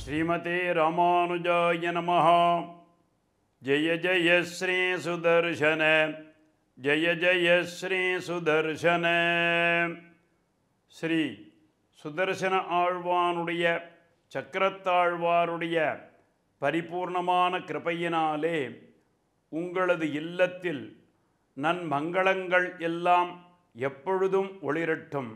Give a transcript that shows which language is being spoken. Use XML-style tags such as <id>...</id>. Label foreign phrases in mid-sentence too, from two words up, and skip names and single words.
<sa>श्रीमते रामानुजाय नमः। जय जय श्री सुदर्शन, जय जय श्री सुदर्शन.</sa> <ta>ஸ்ரீ சுதர்சன ஆழ்வானுடைய சக்கரத்தாழ்வாருடைய பரிபூர்ணமான கிருபையினாலே உங்களது இல்லத்தில் நன்மங்களங்கள் எல்லாம் எப்பொழுதும் ஒளிரட்டும்.</ta>